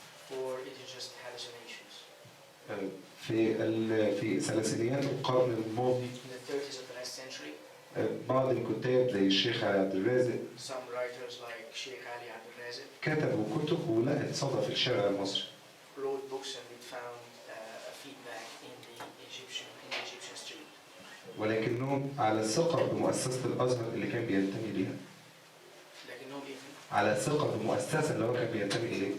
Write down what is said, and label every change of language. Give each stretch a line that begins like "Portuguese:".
English: Or it is just hallucinations?
Arabic: في ثلاثينيات القرن الماضي
English: In the 30s of the last century,
Arabic: بعض الكتاب زي الشيخ عبد الرازق
English: some writers like Sheikh Ali Abdul Razak
Arabic: كتبوا كتب ولقت صدى في الشارع المصري.
English: wrote books and it found feedback in the Egyptian street.
Arabic: ولكنهم على ثقة بمؤسسة الأزهر اللي كان بينتمي ليها. لكنهم على ثقة بمؤسسة اللي هو كان بينتمي إليها.